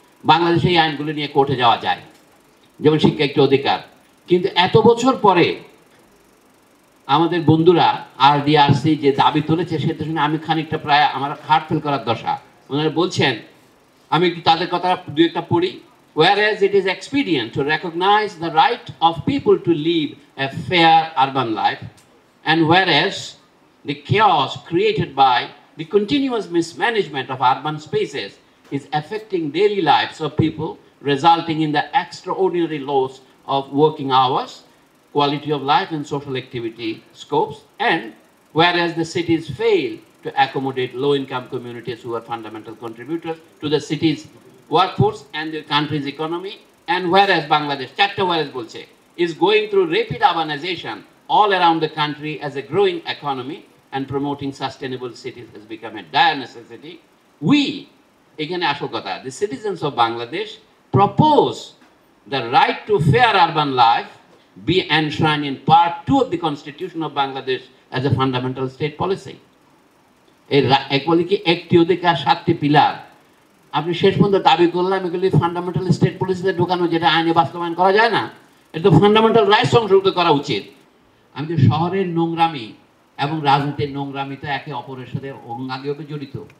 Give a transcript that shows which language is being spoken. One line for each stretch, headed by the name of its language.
Bangla: বাংলাদেশে এই আইনগুলি নিয়ে কোর্টে যাওয়া যায়, যেমন শিক্ষা একটি অধিকার। কিন্তু এত বছর পরে আমাদের বন্ধুরা আরডিআরসি যে দাবি তুলেছে, সেটা শুনে আমি খানিকটা প্রায় আমার হার্ট ফেল করার দশা। ওনারা বলছেন, আমি তাদের কথা দু একটা পড়ি।
English: Whereas it is expedient to recognize the right of people to live a fair urban life, and whereas the chaos created by the continuous mismanagement of urban spaces is affecting daily lives of people, resulting in the extraordinary loss of working hours, quality of life and social activity scopes, and whereas the cities fail to accommodate low-income communities who are fundamental contributors to the city's workforce and the country's economy, and whereas Bangladesh,
Bangla: chatta whereas bolche,
English: is going through rapid urbanization all around the country as a growing economy, and promoting sustainable cities has become a dire necessity, we,
Bangla: ekhane ashol kotha,
English: the citizens of Bangladesh propose the right to fair urban life be enshrined in Part 2 of the Constitution of Bangladesh as a fundamental state policy.
Bangla: Equally ki ekti odhikar 7টি pillar আপনি শেষ পর্যন্ত দাবি করলাম এগুলি fundamental state পলিসিতে ঢোকানো, যেটা আইনে বাস্তবায়ন করা যায় না। এটা তো ফান্ডামেন্টাল রাইটস সংশোধিত করা উচিত। আমি তো শহরের নোংরামি এবং রাজনীতির নোংরামি তো একে অপরের সাথে অঙ্গাঙ্গিভাবে জড়িত।